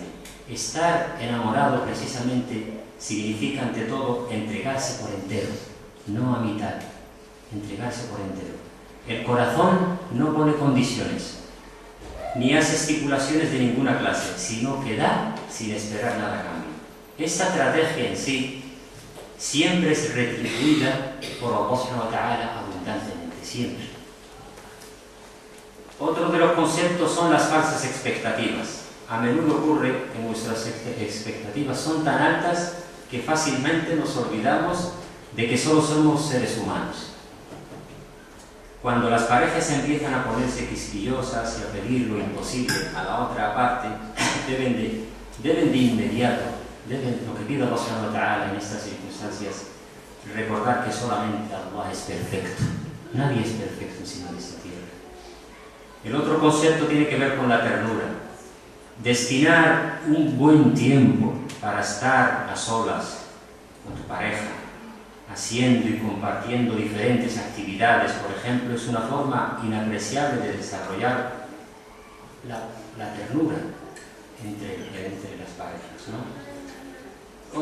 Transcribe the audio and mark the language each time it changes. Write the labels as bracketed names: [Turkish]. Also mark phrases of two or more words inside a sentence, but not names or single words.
[Spanish] Estar enamorado precisamente significa ante todo entregarse por entero, no a mitad, entregarse por entero. El corazón no pone condiciones, ni hace estipulaciones de ninguna clase, sino que da sin esperar nada a cambio. Esta estrategia en sí siempre es retribuida por [Arabic] الله سبحانه وتعالى [Spanish] abundantemente, siempre. Otro de los conceptos son las falsas expectativas. A menudo ocurre que nuestras expectativas son tan altas que fácilmente nos olvidamos de que solo somos seres humanos. Cuando las parejas empiezan a ponerse quisquillosas y a pedir lo imposible a la otra parte, deben de inmediato, lo que pide [Arabic] الله سبحانه وتعالى [Spanish] en estas circunstancias, recordar que solamente Allah es perfecto. Nadie es perfecto encima de esta tierra. El otro concepto tiene que ver con la ternura. Destinar un buen tiempo para estar a solas con tu pareja, haciendo y compartiendo diferentes actividades, por ejemplo, es una forma inapreciable de desarrollar la ternura entre las parejas, ¿no?